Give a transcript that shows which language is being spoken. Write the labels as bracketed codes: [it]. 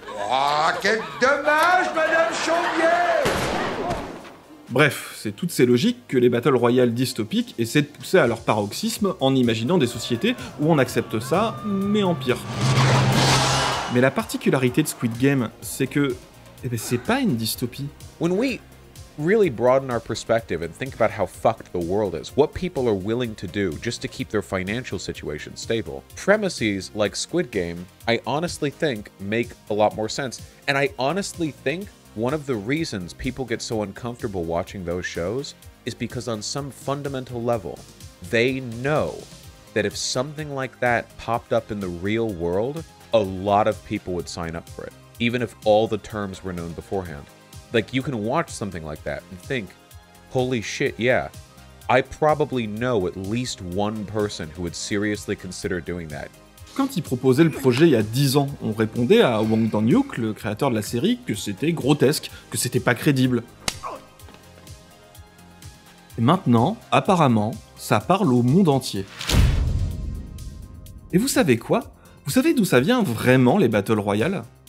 [fr] Oh, quel dommage, Madame Chambier! Bref, c'est toutes ces logiques que les Battle Royale dystopiques essaient de pousser à leur paroxysme en imaginant des sociétés où on accepte ça, mais en pire. Mais la particularité de Squid Game, c'est que c'est pas une dystopie. [en] When we really broaden our perspective and think about how fucked the world is, what people are willing to do just to keep their financial situation stable, premises like Squid Game, I honestly think make a lot more sense. And I honestly think one of the reasons people get so uncomfortable watching those shows is because on some fundamental level, they know that if something like that popped up in the real world, a lot of people would sign up for it, even if all the terms were known beforehand. Like, you can watch something like that and think, holy shit, yeah, I probably know at least one person who would seriously consider doing that. [fr] Quand il proposait le projet il y a 10 ans, on répondait à Wang Dan-hyuk, le créateur de la série, que c'était grotesque, que c'était pas crédible. Et maintenant, apparemment, ça parle au monde entier. Et vous savez quoi ? Vous savez d'où ça vient vraiment les Battle Royale ?